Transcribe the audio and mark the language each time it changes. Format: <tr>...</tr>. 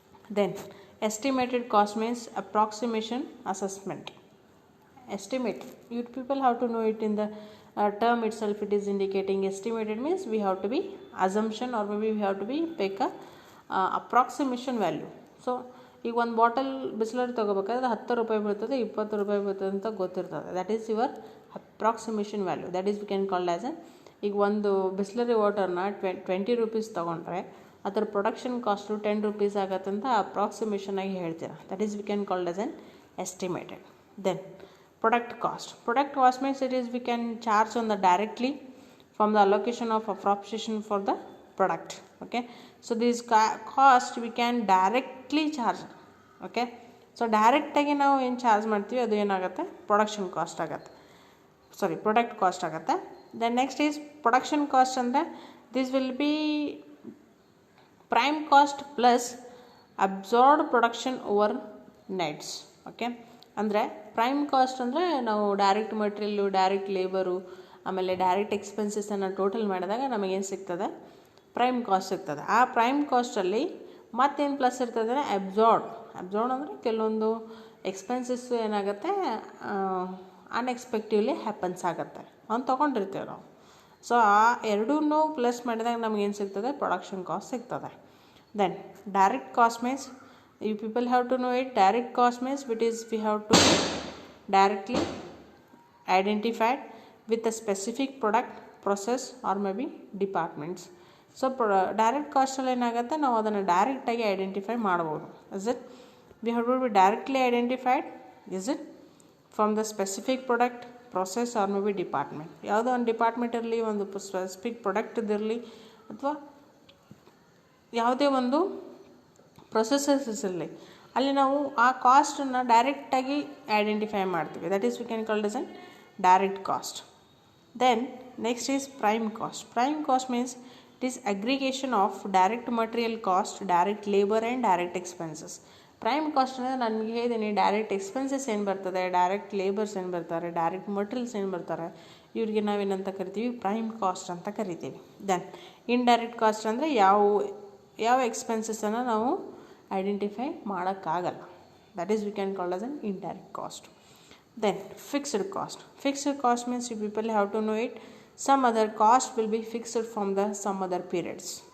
<en>Then estimated cost means approximation assessment. Estimate, you people have to know it in the term itself. It is indicating estimated means we have to be assumption or maybe we have to be take a approximation value.</en> <kn>So ಈಗ ಒಂದು bottle Bisleri ತೊಗೋಬೇಕಾದ್ರೆ 10 ರೂಪಾಯಿ ಬೀಳ್ತದೆ, 20 ರೂಪಾಯಿ ಬೀಳ್ತದೆ ಅಂತ ಗೊತ್ತಿರ್ತದೆ.</kn> <en>That is your approximation value. That is we can call as</en> <kn>ಈಗ ಒಂದು ಬಿಸ್ಲರಿ ವಾಟರ್ನ 20 ರೂಪೀಸ್ ತೊಗೊಂಡ್ರೆ ಅದರ ಪ್ರೊಡಕ್ಷನ್ ಕಾಸ್ಟು 10 ರೂಪೀಸ್ ಆಗತ್ತೆ ಅಂತ ಅಪ್ರಾಕ್ಸಿಮೇಷನ್ ಆಗಿ ಹೇಳ್ತೀರಾ.</kn> <en>That is we can call as an estimated. Then product cost. Product cost means it is we can charge on the directly from the allocation of appropriation for the product. Okay, so this cost we can directly charge.</en> <kn>Okay, so direct ಆಗಿ ನಾವು ಏನು charge ಮಾಡ್ತೀವಿ ಅದು ಏನಾಗುತ್ತೆ, production cost ಆಗುತ್ತೆ, ಸಾರಿ product cost ಆಗುತ್ತೆ.</kn> <en>Then next is production cost ಅಂದರೆ this will be prime cost plus absorbed production overheads.</en> <kn>Okay, ಅಂದರೆ ಪ್ರೈಮ್ ಕಾಸ್ಟ್ ಅಂದರೆ ನಾವು ಡೈರೆಕ್ಟ್ ಮಟೀರಿಯಲ್ಲು, ಡೈರೆಕ್ಟ್ ಲೇಬರು, ಆಮೇಲೆ ಡೈರೆಕ್ಟ್ ಎಕ್ಸ್ಪೆನ್ಸಸನ್ನು ಟೋಟಲ್ ಮಾಡಿದಾಗ ನಮಗೇನು ಸಿಗ್ತದೆ, ಪ್ರೈಮ್ ಕಾಸ್ಟ್ ಸಿಗ್ತದೆ. ಆ ಪ್ರೈಮ್ ಕಾಸ್ಟಲ್ಲಿ ಮತ್ತೇನು ಪ್ಲಸ್ ಇರ್ತದೆ, ಅಬ್ಸಾರ್ಡ್ ಅಂದರೆ ಕೆಲವೊಂದು ಎಕ್ಸ್ಪೆನ್ಸಸ್ ಏನಾಗುತ್ತೆ ಅನ್ಎಕ್ಸ್ಪೆಕ್ಟಿವ್ಲಿ ಹ್ಯಾಪನ್ಸ್ ಆಗುತ್ತೆ ಅಂತ ತೊಗೊಂಡಿರ್ತೀವಿ ನಾವು. ಸೊ ಆ ಎರಡೂ ಪ್ಲಸ್ ಮಾಡಿದಾಗ ನಮಗೇನು ಸಿಗ್ತದೆ, ಪ್ರೊಡಕ್ಷನ್ ಕಾಸ್ಟ್ ಸಿಗ್ತದೆ.</kn> <en>Then direct cost means you people have to know it. Direct cost means it is we have to directly identified with a specific product, process, or maybe departments.</en> <kn>So direct cost ಅಲ್ಲಿ ಏನಾಗುತ್ತೆ, ನಾವು ಅದನ್ನು ಡೈರೆಕ್ಟಾಗಿ identify ಮಾಡ್ಬೋದು.</kn> <en>Is it? We have to be directly identified. Is it? From the specific product, process, or maybe department.</en> <kn>ಯಾವುದೋ ಒಂದು department ಇರಲಿ, ಒಂದು ಸ್ಪೆಸಿಫಿಕ್ ಪ್ರಾಡಕ್ಟ್ ಇದಿರಲಿ, ಅಥವಾ ಯಾವುದೇ ಒಂದು ಪ್ರೊಸೆಸಸ್ ಇರಲಿ, ಅಲ್ಲಿ ನಾವು ಆ ಕಾಸ್ಟನ್ನು ಡೈರೆಕ್ಟಾಗಿ ಐಡೆಂಟಿಫೈ ಮಾಡ್ತೀವಿ.</kn> <en>That is we can call it as an direct cost. Then next is prime cost. Prime cost means it is aggregation of direct material cost, direct labor and direct expenses.</en> <kn>Prime cost ಅಂದರೆ ನಾನು ನಿಮಗೆ ಹೇಳಿದ್ದೀನಿ, direct expenses ಏನು ಬರ್ತದೆ, direct labours ಏನು ಬರ್ತಾರೆ, direct materials ಏನು ಬರ್ತಾರೆ, ಇವ್ರಿಗೆ ನಾವೇನಂತ ಕರಿತೀವಿ, ಪ್ರೈಮ್ ಕಾಸ್ಟ್ ಅಂತ ಕರಿತೀವಿ. ದೆನ್ ಇಂಡೈರೆಕ್ಟ್ ಕಾಸ್ಟ್ ಅಂದರೆ ಯಾವ ಎಕ್ಸ್ಪೆನ್ಸಸನ್ನು ನಾವು ಐಡೆಂಟಿಫೈ ಮಾಡೋಕ್ಕಾಗಲ್ಲ.</kn> <en>That is we can call as an indirect cost. Then fixed cost. Fixed cost means you people have to know it. Some other cost will be fixed from the some other periods.</en>